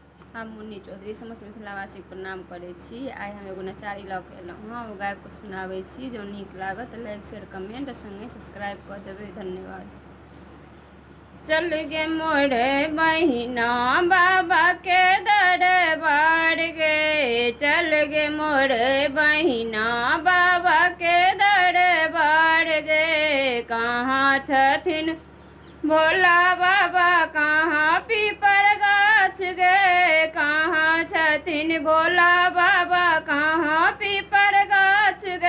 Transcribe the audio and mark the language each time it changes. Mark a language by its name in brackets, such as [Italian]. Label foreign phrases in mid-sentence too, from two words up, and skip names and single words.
[Maithili] हम मुन्नी चौधरी समस्त मिथिलावासी प्रणाम करै छी। आइ हम एगो नचारी लऽ कऽ एलहुँ हँ, ओ गाबिकऽ सुनाबै छी। जँ नीक लागत तऽ [English] like share comment [Maithili] संगे सब्सक्राइब कऽ देबै। धन्यवाद। चल गे मोर बहिना बाबा के दरबार गे, चल गे मोर बहिना बाबा के दरबार गे। कहाँ छथिन भोला बाबा, कहाँ पीपर गाछ गे, कहाँ छथिन भोला बाबा, कहाँ पीपर गाछ गे।